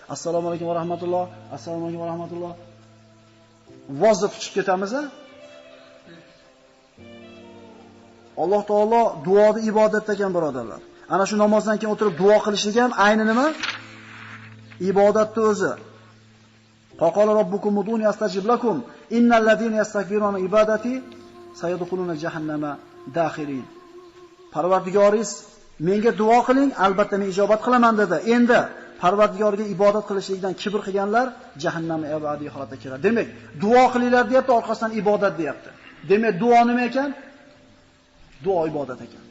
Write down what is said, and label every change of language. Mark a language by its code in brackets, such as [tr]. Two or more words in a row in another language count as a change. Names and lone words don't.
[ar] السلام عليكم ورحمة الله. السلام عليكم ورحمة الله. Assalomu alaykum va rahmatulloh. [uz] vozda tutib ketamiz. Alloh taolo duoni ibodat ekan, birodarlar. Ana shu namozdan keyin o'tirib duo qilishlik ham ayni nima? Ibodatning o'zi. [ar] قال ربكم ادعوني أستجب لكم إن الذين يستكبرون عبادتي سيدخلون جهنم داخرين. [uz] Parvardigoringiz menga duo qiling, albatta men ijobat qilaman dedi. Endi Parvardigorga ibodat qilishlikdan kibr qilganlar jahannamga abadiy holatda kiradi. Demak, duo qilinglar deyapti, orqasidan ibodat deyapti. Demak, duo nima ekan? Duo ibodat ekan.